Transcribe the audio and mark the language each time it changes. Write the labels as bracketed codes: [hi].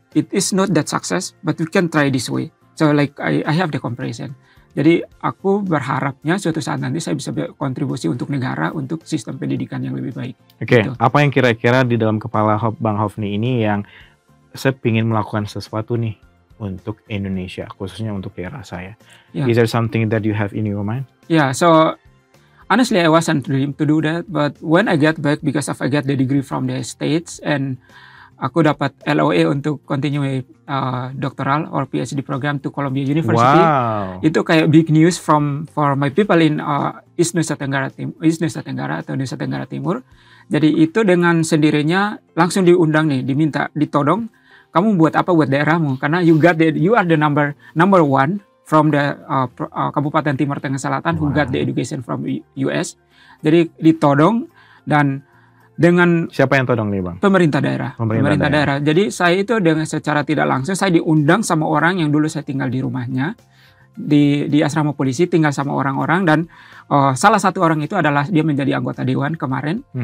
[en] It is not that success, but we can try this way. So like I have the comparison. [id] Jadi aku berharapnya suatu saat nanti saya bisa berkontribusi untuk negara, untuk sistem pendidikan yang lebih baik. Oke, gitu. Apa yang kira-kira di dalam kepala Bang Hofni ini yang saya ingin melakukan sesuatu nih untuk Indonesia, khususnya untuk daerah saya? Yeah. [en] Is there something that you have in your mind? Yeah, so honestly, I wasn't dream to do that, but when I get back, because of I get the degree from the States, and [id] aku dapat LOA untuk [en] continue doctoral or PhD program to Columbia University. Wow. [id] Itu kayak [en] big news for my people in East Nusa Tenggara atau Nusa Tenggara Timur. [id] Jadi itu dengan sendirinya langsung diundang nih, diminta, ditodong, kamu buat apa buat daerahmu? [en] Karena you are the number one from the Kabupaten Timur Tengah Selatan who got the education from US. [id] Jadi ditodong, dan dengan siapa yang todong nih Bang? Pemerintah daerah. Jadi saya itu dengan secara tidak langsung saya diundang sama orang yang dulu saya tinggal di rumahnya di asrama polisi, tinggal sama orang-orang, dan salah satu orang itu adalah dia menjadi anggota dewan kemarin.